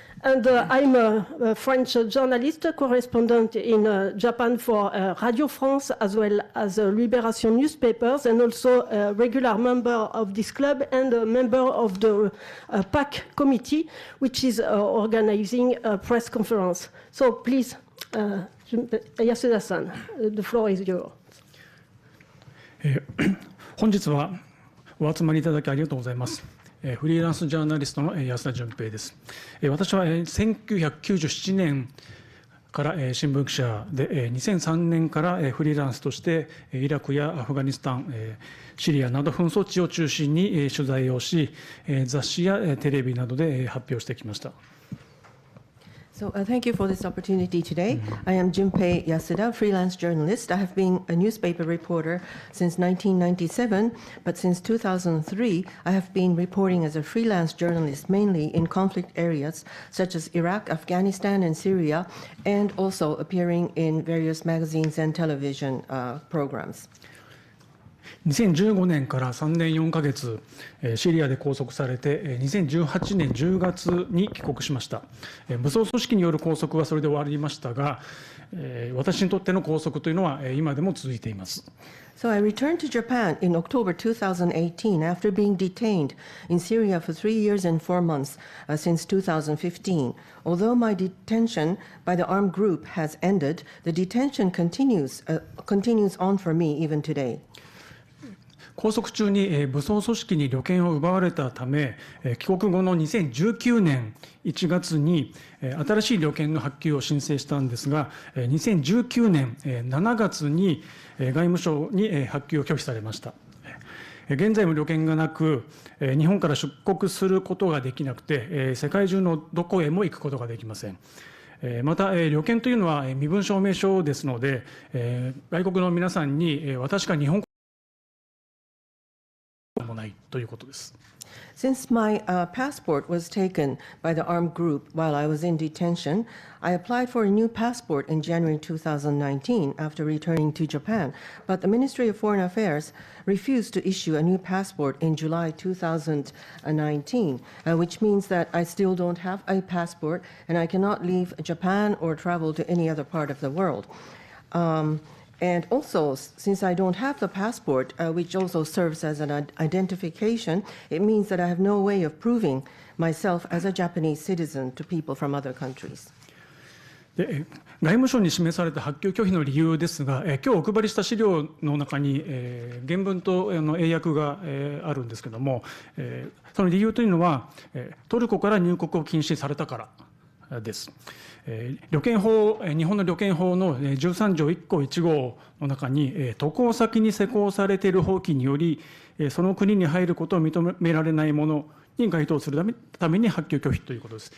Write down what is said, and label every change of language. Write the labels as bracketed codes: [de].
[en] And I'm a French journalist, correspondent in Japan for Radio France, as well as Libération newspapers, and also a regular member of this club and a member of the PAC committee, which is organizing a press conference. So please, Yasuda-san, the floor is yours. [ja] 本日はお集まりいただきありがとうございます。フリーランスジャーナリストの安田純平です。私は1997年から新聞記者で、2003年からフリーランスとしてイラクやアフガニスタン、シリアなど紛争地を中心に取材をし、雑誌やテレビなどで発表してきました。 [en] So thank you for this opportunity today. I am Junpei Yasuda, freelance journalist. I have been a newspaper reporter since 1997, but since 2003, I have been reporting as a freelance journalist, mainly in conflict areas such as Iraq, Afghanistan, and Syria, and also appearing in various magazines and television programs. [ja] 2015年から3年4ヶ月、シリアで拘束されて、2018年10月に帰国しました。武装組織による拘束はそれで終わりましたが、私にとっての拘束というのは今でも続いています。 [en] So I returned to Japan in October 2018 after being detained in Syria for 3 years and 4 months since 2015. Although my detention by the armed group has ended, the detention continues on for me even today. [ja] 拘束中に武装組織に旅券を奪われたため、帰国後の2019年1月に新しい旅券の発給を申請したんですが、2019年7月に外務省に発給を拒否されました。現在も旅券がなく、日本から出国することができなくて、世界中のどこへも行くことができません。また、旅券というのは身分証明書ですので、外国の皆さんに私が日本もないということです。 [en] Since my passport was taken by the armed group while I was in detention, I applied for a new passport in January 2019 after returning to Japan. But the Ministry of Foreign Affairs refused to issue a new passport in July 2019, which means that I still don't have a passport and I cannot leave Japan or travel to any other part of the world. And also, since I don't have the passport, which also serves as an identification, it means that I have no way of proving myself as a Japanese citizen to people from other countries. [ja] で外務省に示された発給拒否の理由ですが、今日お配りした資料の中に、原文と英訳が、あるんですけれども、その理由というのは、トルコから入国を禁止されたからです。旅券法、日本の旅券法の13条1項1号の中に、渡航先に施行されている法規により、その国に入ることを認められないものに該当するために発給拒否ということです。